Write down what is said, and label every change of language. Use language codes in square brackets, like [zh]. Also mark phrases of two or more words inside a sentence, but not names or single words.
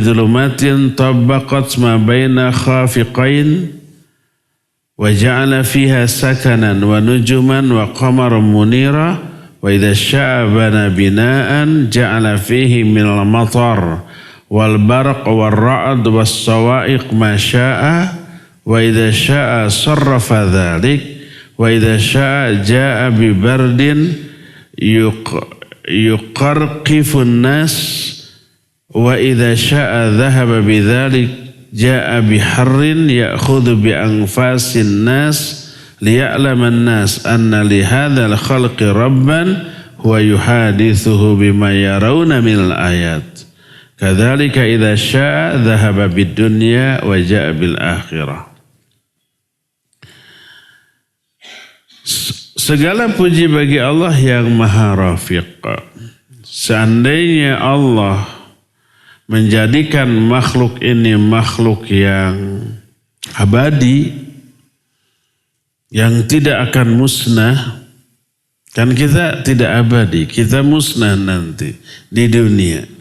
[ar] ظلمات طبقات ما بين خافقين وجعل فيها سكنا ونجوما وقمرا منيرا وإذا شاء بنى بناء جعل فيه من المطر والبرق والرعد والصواعق ما شاء وإذا شاء صرف ذلك وإذا شاء جاء ببرد يقرقف الناس وإذا شاء ذهب بذلك جاء بحر يأخذ بأنفاس الناس ليعلم الناس أن لهذا الخلق ربا هو يحدثه بما يرون من الآيات كذلك إذا شاء ذهب بالدنيا وجاء بالآخرة. [id] Segala puji bagi Allah yang maha rafiq. Seandainya Allah menjadikan makhluk ini makhluk yang abadi, yang tidak akan musnah, kan kita tidak abadi, kita musnah nanti di dunia.